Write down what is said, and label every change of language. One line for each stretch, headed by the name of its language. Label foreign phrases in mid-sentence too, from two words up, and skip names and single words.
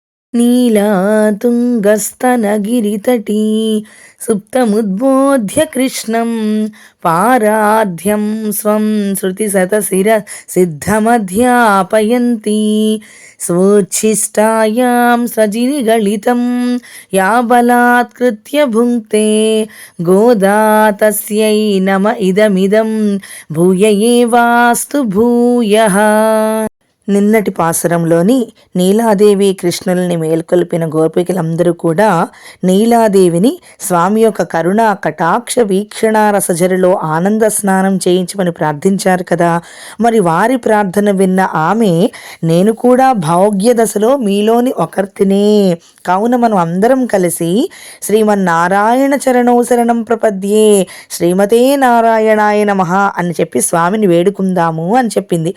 Sanskrit: नीलातुङ्गस्तनगिरितटी सुप्तमुद्बोध्य कृष्णं पाराध्यं स्वं श्रुतिशतशिरसिद्धमध्यापयन्ती स्वोच्छिष्टायां सजिनिगलितं या बलात्कृत्य भुङ्क्ते गोदा तस्यै नम इदमिदं भूय एवास्तु भूयः.
Telugu: నిన్నటి పాసురంలోని నీలాదేవి కృష్ణుల్ని మేల్కొల్పిన గోపికలందరూ కూడా నీలాదేవిని స్వామి యొక్క కరుణ కటాక్ష వీక్షణ రసజరిలో ఆనంద స్నానం చేయించమని ప్రార్థించారు కదా. మరి వారి ప్రార్థన విన్న ఆమె, నేను కూడా భాగ్య దశలో మీలోని ఒకర్తినే, కావున మనం అందరం కలిసి
Sanskrit: శ్రీమన్నారాయణ చరణో శరణం ప్రపద్యే, శ్రీమతే నారాయణాయ నమః
Telugu: అని చెప్పి స్వామిని వేడుకుందాము అని చెప్పింది.